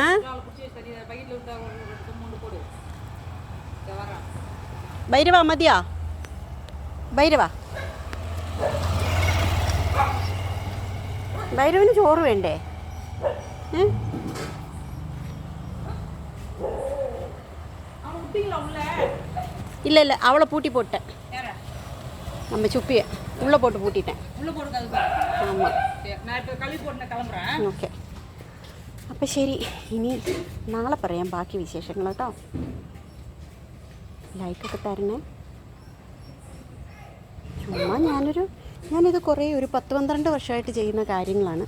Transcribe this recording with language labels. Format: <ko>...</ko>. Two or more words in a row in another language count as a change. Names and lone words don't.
<ml>ഭൈരവാ മതിയാ? ഭൈരവന് ചോറ് വേണ്ടേ? ഇല്ല അവളെ പൂട്ടി പോട്ടെ.</ml> <ta>நம்ம சுப்பியை உள்ளே போட்டு பூட்டிட்டேன். ஆமாம்,</ta> <ml>ഓക്കെ. അപ്പം ശരി, ഇനി നാളെ പറയാം ബാക്കി വിശേഷങ്ങൾ കേട്ടോ. ലൈക്കൊക്കെ തരണേ. ചുമ്മാ ഞാനിത് കുറേ ഒരു 10-12 വർഷമായിട്ട് ചെയ്യുന്ന കാര്യങ്ങളാണ്.</ml>